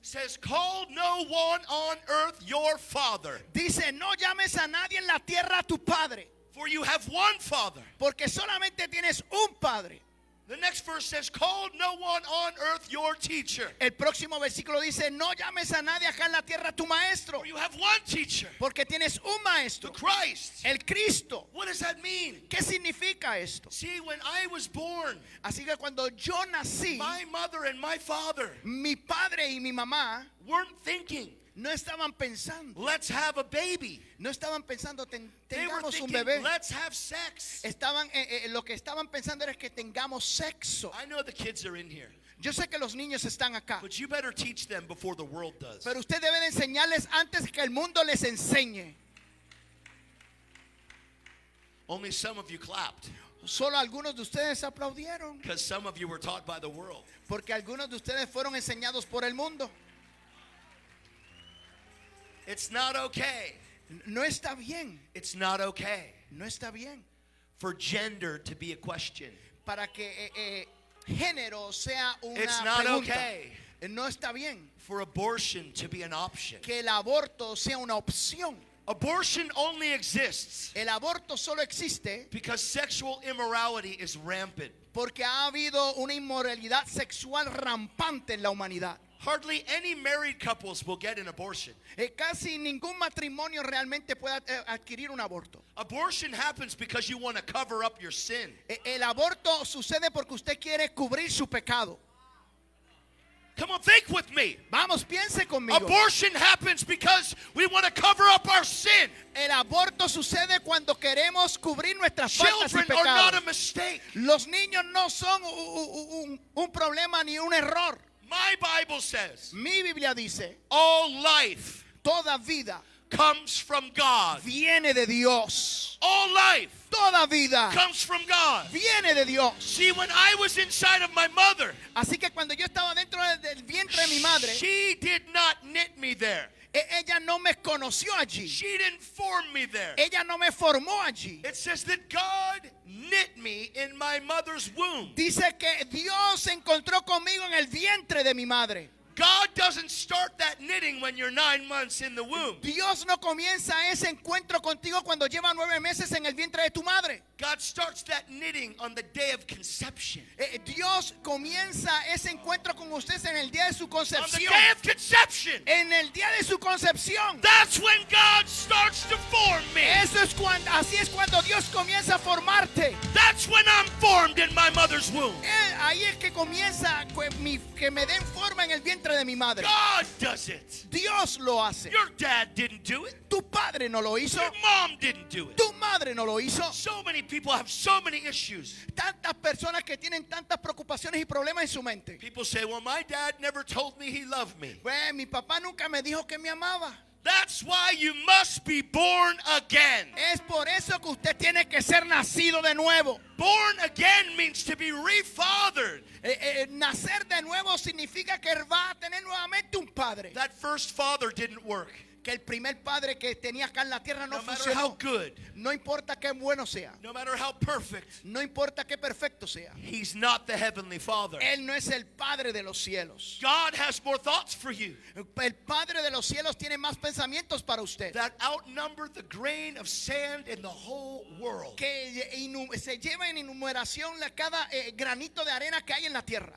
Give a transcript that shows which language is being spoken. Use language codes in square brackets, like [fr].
[en] says, call no one on earth your father, [es] Dice, no llames a nadie en la tierra tu padre, [en] for you have one father. [es] porque solamente tienes un padre. [en] The next verse says, call no one on earth your teacher, [es] El próximo versículo dice, no llames a nadie acá en la tierra tu maestro, [en] for you have one teacher, [es] porque tienes un [en] the [es] maestro, [en] Christ. [es] el Cristo. [en] What does that mean? [es] ¿Qué significa esto? [en] See, when I was born, [es] Así que cuando yo nací, [en] my mother and my father [es] mi padre y mi mamá [en] weren't thinking, [es] no estaban pensando, [en] let's have a baby. [es] no estaban pensando, [en] They were [es] tengamos un [en] thinking, [es] bebé. [en] let's have sex. [es] Estaban, lo que estaban pensando era que tengamos sexo. [en] I know the kids are in here, [es] Yo sé que los niños están acá, [en] but you better teach them before the world does. [es] pero usted debe de enseñarles antes que el mundo les enseñe. [en] Only some of you clapped, [es] Solo algunos de ustedes aplaudieron, [en] because some of you were taught by the world. [es] porque algunos de ustedes fueron enseñados por el mundo. [en] It's not okay. [es] No está bien, [en] It's not okay [es] no está bien. [en] for gender to be a question. [es] Para que género sea una [en] It's not [es] pregunta. [en] okay [es] No está bien [en] for abortion to be an option. [es] que el aborto sea una opción. [en] Abortion only exists [es] El aborto solo existe [en] because sexual immorality is rampant. [es] porque ha habido una inmoralidad sexual rampante en la humanidad. [en] Hardly any married couples will get an abortion. [es] Casi ningún matrimonio realmente puede adquirir un aborto. [en] Abortion happens because you want to cover up your sin. [es] El aborto sucede porque usted quiere cubrir su pecado. [en] Come on, think with me. [es] Vamos, piense conmigo. [en] Abortion happens because we want to cover up our sin. [es] El aborto sucede cuando queremos cubrir nuestras faltas y [en] Children are not a [es] pecados. [en] mistake. [es] Los niños no son un problema ni un error. [en] My Bible says [es] Mi Biblia dice, [en] all life [es] toda vida [en] comes from God. [es] viene de Dios. [en] All life [es] Toda vida [en] comes from God. [es] viene de Dios. [en] See, when I was inside of my mother, [es] Así que cuando yo estaba dentro del vientre de mi madre, [en] she did not knit me there. [es] Ella no me conoció allí. [en] She didn't form me there. [es] Ella no me formó allí. [en] It says that God knit me in my mother's womb. [es] Dice que Dios se encontró conmigo en el vientre de mi madre. [en] God doesn't start that knitting when you're 9 months in the womb. [es] Dios no comienza ese encuentro contigo cuando lleva 9 meses en el vientre de tu madre. [en] God starts that knitting on the day of conception. [es] Dios comienza ese encuentro con ustedes en el día de su [en] On the [es] concepción. [en] day of conception. [es] En el día de su concepción. [en] That's when God starts to form me. [es] Así es cuando Dios comienza a formarte. [en] That's when I'm formed in my mother's womb. [es] Ahí es que comienza que me den forma en el vientre de mi madre. [en] God does it. [es] Dios lo hace. [en] Your dad didn't do it. [es] Tu padre no lo hizo. [en] Your mom didn't do it. [es] Tu madre no lo hizo. [en] So many people have so many issues. [es] Tantas personas que tienen tantas preocupaciones y problemas en su mente. [en] People say, well, my dad never told me he loved me. [es] Pues mi papá nunca me dijo que me amaba. [en] That's why you must be born again. [es] Es por eso que usted tiene que ser nacido de nuevo. [en] Born again means to be refathered. [es] Nacer de nuevo significa que va a tener nuevamente un padre. [en] That first father didn't work. [es] Que el primer padre que tenía acá en la tierra no [en] matter how [es] funcionó. [en] good, [es] No importa qué bueno sea. [en] no matter how perfect, [es] No importa qué perfecto sea. [en] he's not the heavenly father. [es] Él no es el padre de los cielos. [en] God has more thoughts for you [es] El padre de los cielos tiene más pensamientos para usted. [en] that outnumber the grain of sand in the whole world. [es] Que se lleva en enumeración cada granito de arena que hay en la tierra.